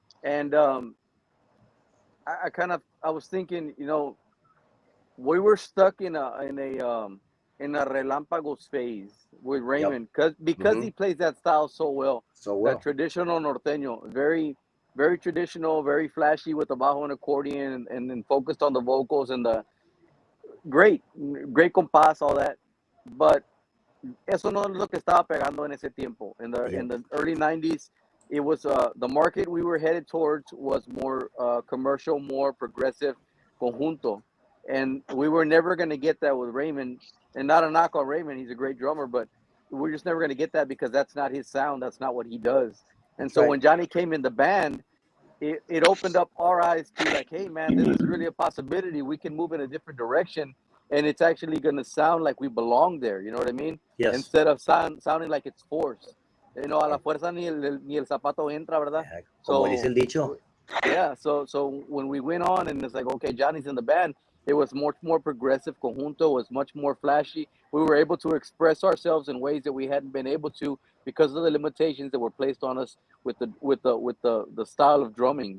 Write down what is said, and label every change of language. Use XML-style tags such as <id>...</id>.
<en>And I was thinking, we were stuck in a relampagos phase with Raymond, because he plays that style so well. That traditional norteño, very, very traditional, very flashy with the bajo and accordion, and then focused on the vocals and the great compás, all that.</en> <es>But eso no es lo que estaba pegando en ese tiempo.</es> <en>In the early 90s, it was the market we were headed towards was more commercial, more progressive conjunto. And we were never going to get that with Raymond. And not a knock on Raymond, he's a great drummer, but we're just never going to get that because that's not his sound. That's not what he does. And so when Johnny came in the band, it opened up our eyes to, like, hey, man, this is really a possibility. We can move in a different direction, and it's actually going to sound like we belong there. You know what I mean? Yes. Instead of sounding like it's forced.</en> <es>A la fuerza ni el zapato entra, ¿verdad? Como dice el dicho.</es> <en>Yeah, so when we went on and it's like, okay, Johnny's in the band, it was much more progressive. Conjunto was much more flashy. We were able to express ourselves in ways that we hadn't been able to because of the limitations that were placed on us with the style of drumming.</en>